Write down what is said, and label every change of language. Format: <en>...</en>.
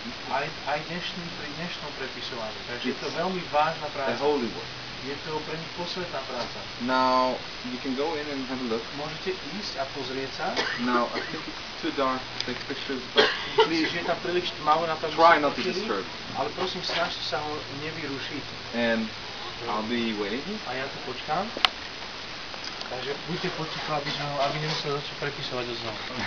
<sk>Aj pri dnešnom prepisovaní. Takže je to veľmi vážna práca.</sk> <en>A holy work.</en> <sk>Je to pre nich posvetná práca.</sk> <en>Now you can go in and have a look.</en> <sk>Môžete ísť a pozrieť sa.</sk> <en>Now I think it's too dark to take pictures, but please,</en> <sk>je tam príliš tmavo na to,</sk> <en>try not to disturb.</en> <sk>Ale prosím, snažte sa ho nevyrušiť.</sk> <en>And I'll be waiting.</en> <sk>A ja tu počkám. Takže buďte potichu, aby nemuseli začať prepisovať odznovu.</sk>